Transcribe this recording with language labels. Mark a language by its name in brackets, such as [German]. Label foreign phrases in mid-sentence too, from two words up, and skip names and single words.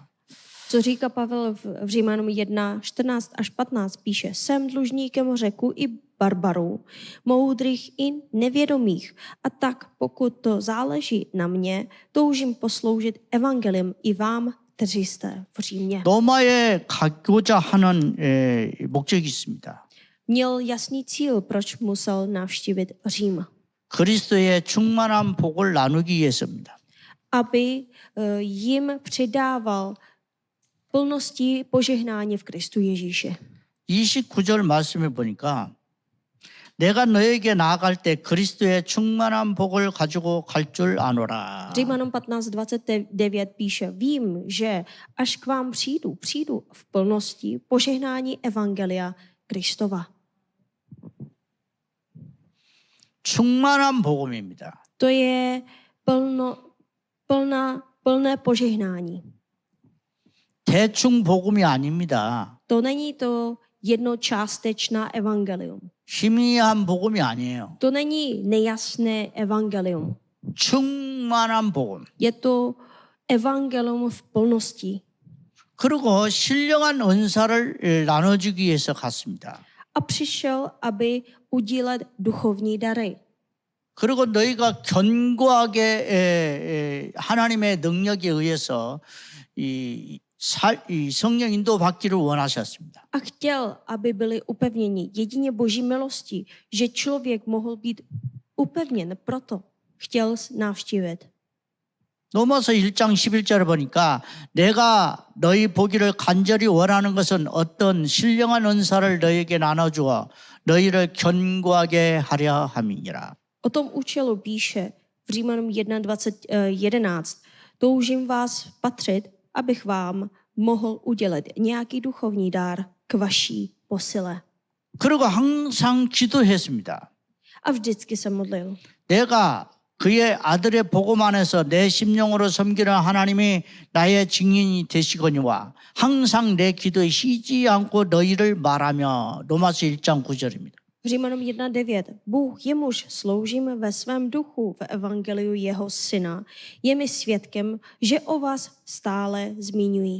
[Czech] Co říká Pavel v Římanům 1, 14 až 15, píše, jsem dlužníkem Řeků i barbarů, moudrých i nevědomých. A tak, pokud to záleží na mě, toužím posloužit evangeliem i vám, kteří jste v Římě. [Korean] 로마에 가고자 하는 목적이 있습니다. [Czech] Měl jasný cíl, proč musel navštívit Řím. [Korean] 그리스도의 충만한 복을 나누기 위해서입니다. [Czech] Aby jim přidával plnosti požehnání v Kristu Ježíše. [Korean] 29절 말씀을 보니까 내가 너에게 나아갈 때 그리스도의 충만한 복을 가지고 갈 줄 아노라. [Czech] Římanům 15:29 píše, vím, že až k vám přijdu v plnosti požehnání evangelia Kristova. [Korean] 충만한 복음입니다. [Czech] To je plné požehnání. [Korean] 대충 복음이 아닙니다. [Czech] To není to jednočástečná evangelium. [Korean] 희미한 복음이 아니에요. [Czech] To není nejasné evangelium. [Korean] 충만한 복음. [Czech] Je to evangelium v plnosti. [Korean] 그리고 신령한 은사를 나눠주기 위해서 갔습니다. [Czech] A přišel, aby udílet duchovní dary. [Korean] 그리고 너희가 견고하게 하나님의 능력에 의해서 이 성령 인도 받기를 원하셨습니다. [Czech] A chtěl, aby byli upevněni jedině Boží milostí, že člověk mohl být upevněn, proto chtěl navštívit. [Korean] 로마서 1장 11절을 보니까 내가 너희 보기를 간절히 원하는 것은 어떤 신령한 은사를 너희에게 나눠주어 너희를 견고하게 하려 함이니라. [Czech] O tom účelu píše v Římanům 1:11. Toužím vás patřit, abych vám mohl udělit nějaký duchovní dár k vaší posile. [Korean] 그리고 항상 기도했습니다. [Czech] A vždycky se modlil. [Korean] 내가 그의 아들의 복음 안에서 내 심령으로 섬기는 하나님이 나의 증인이 되시거니와 항상 내 기도에 쉬지 않고 너희를 말하며. 로마서 1장 9절입니다. [Czech] Římanům 1:9. Bůh, jemuž sloužím ve svém duchu v evangeliu jeho syna, je mi svědkem, že o vás stále zmiňují.